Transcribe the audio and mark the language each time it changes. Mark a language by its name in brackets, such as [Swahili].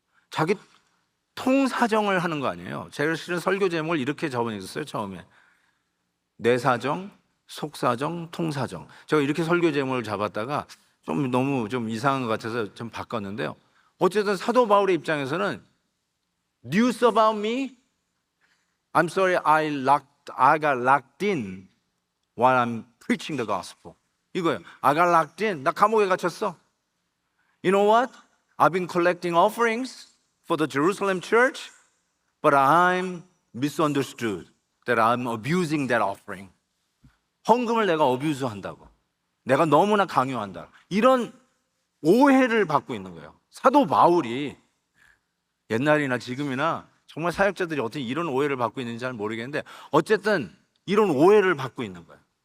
[Korean] 자기 통사정을 하는 거 아니에요. 제가 실은 설교 제목을 이렇게 적어냈었어요. 처음에 내 사정, 속사정, 통사정. 제가 이렇게 설교 제목을 잡았다가 좀 너무 좀 이상한 것 같아서 좀 바꿨는데요. 어쨌든 사도 바울의 입장에서는 [English] News about me? I'm sorry, I got locked in while I'm preaching the gospel. [Korean] 이거예요. [English] I got locked in. [Korean] 나 감옥에 갇혔어. [English] You know what? I've been collecting offerings for the Jerusalem church, but I'm misunderstood that I'm abusing that offering. [Korean] 헌금을 내가 어뷰즈 한다고, 내가 너무나 강요한다, 이런 오해를 받고 있는 거예요. 사도 바울이 옛날이나 지금이나 정말 사역자들이 어떻게 이런 오해를 받고 있는지 잘 모르겠는데 어쨌든 이런 오해를 받고 있는 거예요.